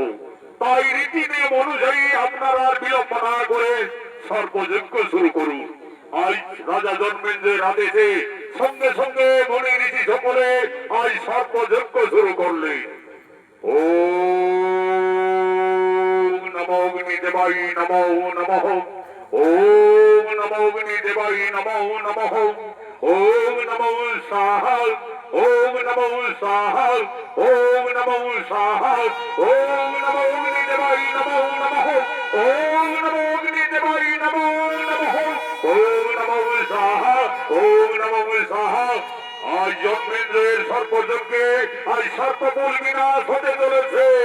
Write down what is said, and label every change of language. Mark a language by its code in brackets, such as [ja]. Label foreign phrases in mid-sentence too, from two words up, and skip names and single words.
[bn] তাই রীতি নিয়ম অনুযায়ী আপনারা আর বিলম্ব না করে সর্বযজ্ঞ শুরু করুন। আজ রাজা জন্মেঞ্জয়ের আদেশে সঙ্গে সঙ্গে মনে ঋষি সকলে আজ সর্বযজ্ঞ শুরু করলেন। [sa] ওম নমো অগ্নিদেবায় নমো নমঃ। ওম নমো অগ্নিদেবায় নমো নমঃ। ওম নমো স্বাহা। ওম নমো স্বাহা। ওম নমো স্বাহা। ওম নমো অগ্নিদেবায় নমো নমঃ। ওম নমো অগ্নিদেবায় নমো নমঃ। ওম নমো স্বাহা। ওম নমো স্বাহা। [bn] আজ জন্মেঞ্জয়ের সর্বযজ্ঞে আজ সর্বকুল বিনাশ হতে চলেছে।